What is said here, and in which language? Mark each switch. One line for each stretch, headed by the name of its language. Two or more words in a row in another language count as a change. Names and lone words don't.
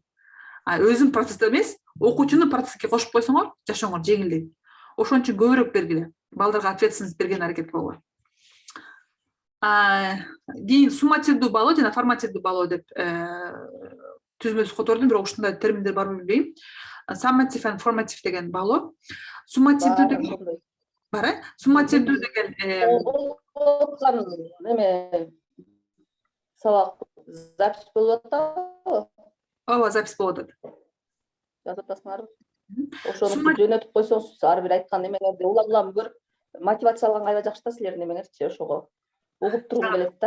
Kyrgyz: Өзүң процессте эмес, окуучуну процесске кошуп койсоңор, жашооңор жеңилдейт. Ошон үчүн көбүрөөк бергиле. Балдарга ответственность берген аракет кылгыла. Кийин суммативдүү балоо жана формативдүү балоо деп түзмөсү котордум, бирок ушундай терминдер барбы билбейм.
English: Summative and formative
Kyrgyz: деген балоо. Суммативдүү деген бар, суммативдүү деген эме сабак запись болуп атабы? Ооба, запись болуп атат. Жазып атасыңарбы? Ошону жөнөтүп койсоңуз, ар бир айткан эмеңерди улам көрүп, мотивация алганга аябай жакшы да силердин эмеңерчи, ошого угуп тургум келет да.